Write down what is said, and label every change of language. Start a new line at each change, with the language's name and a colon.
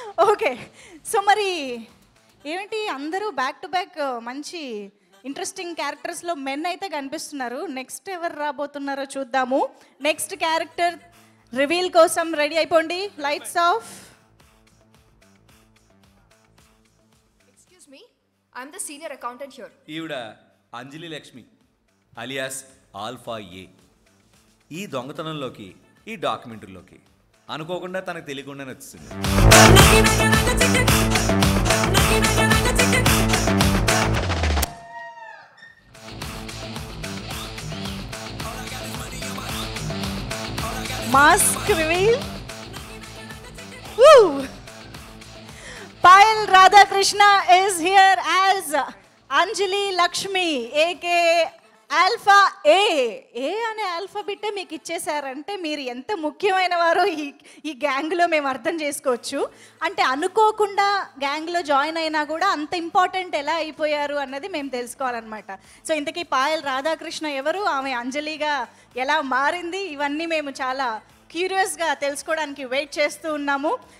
Telugu: Okay, so మరి ఏమిటి అందరూ బ్యాక్ టు బ్యాక్ మంచి ఇంట్రెస్టింగ్ క్యారెక్టర్స్లో మెన్ అయితే కనిపిస్తున్నారు. నెక్స్ట్ ఎవరు రాబోతున్నారో చూద్దాము. నెక్స్ట్ క్యారెక్టర్ రివీల్ కోసం రెడీ అయిపోండి. Lights off.
English: Excuse me, I'm the senior accountant here.
Telugu: ఈవిడ అంజలి లక్ష్మి అలియాస్ ఆల్ఫా ఏ. ఈ దొంగతనంలోకి, ఈ డాక్యుమెంటరీలోకి అనుకోకుండా తనకు తెలియకుండానే వచ్చింది.
English: Mask reveal. Woo! Payal Radhakrishna is here as Anjali Lakshmi, aka alpha A.
Telugu: ఏ అనే ఆల్ఫాబెట్ మీకు ఇచ్చేసారంటే మీరు ఎంత ముఖ్యమైన వారో ఈ గ్యాంగ్లో మేము అర్థం చేసుకోవచ్చు. అంటే అనుకోకుండా గ్యాంగ్లో జాయిన్ అయినా కూడా అంత ఇంపార్టెంట్ ఎలా అయిపోయారు అన్నది మేము తెలుసుకోవాలన్నమాట. సో ఇంతకీ పాయల్ రాధాకృష్ణ ఎవరు, ఆమె అంజలిగా ఎలా మారింది, ఇవన్నీ మేము చాలా క్యూరియస్గా తెలుసుకోవడానికి వెయిట్ చేస్తూ ఉన్నాము.